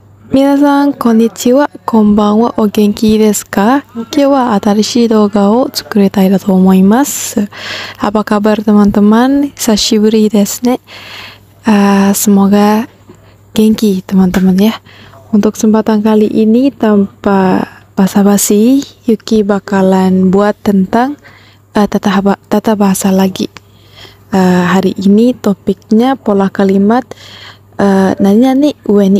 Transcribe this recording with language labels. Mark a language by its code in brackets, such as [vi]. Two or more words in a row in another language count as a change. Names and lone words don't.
[ja] 皆さん、こんにちは。こんばんは。お元気ですか？今日は新しい動画を作りたいと思います。 [id] Apa kabar teman-teman? [ja] 久しぶりですね. [id] Semoga genki teman-teman ya. Untuk kesempatan kali ini tanpa basa-basi, Yuki bakalan buat tentang tata bahasa lagi. Hari ini topiknya pola kalimat nanya nih weni.